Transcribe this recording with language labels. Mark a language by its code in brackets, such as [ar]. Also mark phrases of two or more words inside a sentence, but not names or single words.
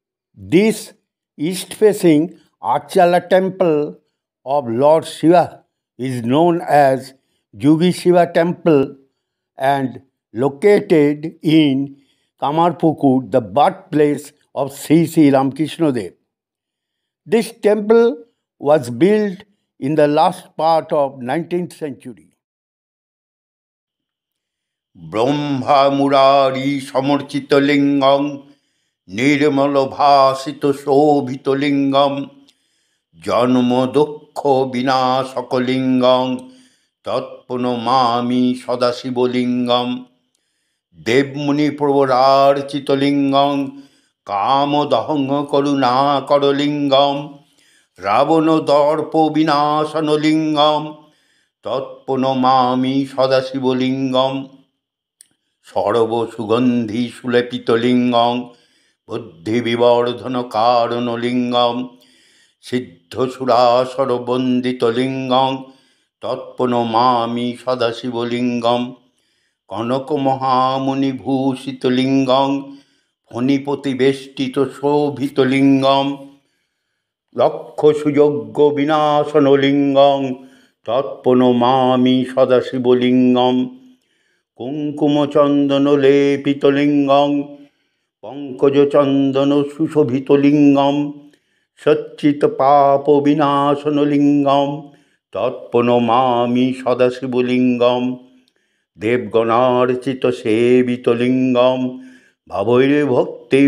[en] This east-facing Archala temple of Lord Shiva is known as Yugi Shiva Temple and located in Kamarpukur, the birthplace of Sri Ramakrishna Dev. This temple was built in the last part of 19th century. [sa] ব্রহ্মা মুরারি সমর্চিত লিঙ্গম নির্মল ভাসিত শোভিত লিঙ্গম জন্ম দুঃখ বিনাশকলিঙ্গম তৎপ্রণমামি সদাশিবলিঙ্গম দেবমুনি প্রবরার্চিত লিঙ্গম কামদহং করুণাকরলিঙ্গম রাবণ দর্প বিনাশন লিঙ্গম তৎপ্রণমামি সদাশিবলিঙ্গম সর্বসুগন্ধি সুলেপিত লিঙ্গম বুদ্ধি বিবর্ধন কারণ লিঙ্গম সিদ্ধসুরাসর বন্দিত লিঙ্গম তৎপ্রণমামি সদাশিবলিঙ্গম কনক মহামুনি ভূষিত লিঙ্গম ফণিপতি বেষ্টিত শোভিত লিঙ্গম লক্ষ সুযোগ্য বিনাশন লিঙ্গম তৎপ্রণমামি সদাশিবলিঙ্গম কুঙ্কুমচন্দন লেপিত লিঙ্গম পঙ্কজচন্দন সুশোভিত লিঙ্গম সচ্চিত পাপ বিনাশন লিঙ্গম তৎপ্রণমামি সদাশিবলিঙ্গম দেবগণার্চিত সেবিত লিঙ্গম ভাবৈরে ভক্তি